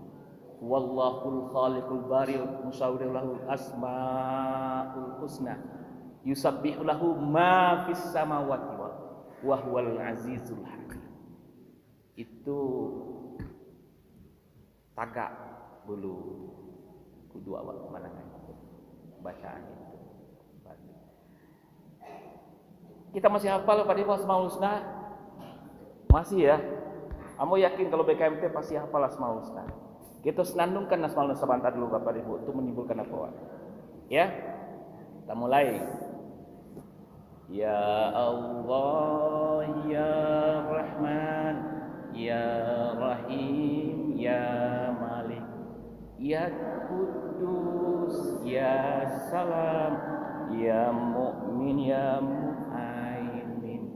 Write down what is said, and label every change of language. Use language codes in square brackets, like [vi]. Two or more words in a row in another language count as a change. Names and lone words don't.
[ar] والله الخالق البارئ المصور له الأسماء الحسنى يسبح له ما في السماوات وهو العزيز الحكيم. [min] Itu tagak bulu kudu awak manangan bacaan itu. [id] Kita masih hafal pada Asmaul Husna? Masih ya? Kamu yakin kalau BKMT pasti hafal Asmaul Husna? Kita senandungkan Asmaul Husna sebentar dulu Bapak Ibu untuk menimbulkan apa? Ya? Kita mulai. [ar] يا الله، يا رحمن، يا رحيم، يا مالك، يا قدوس، يا سلام، يا مؤمن، يا مهيمن,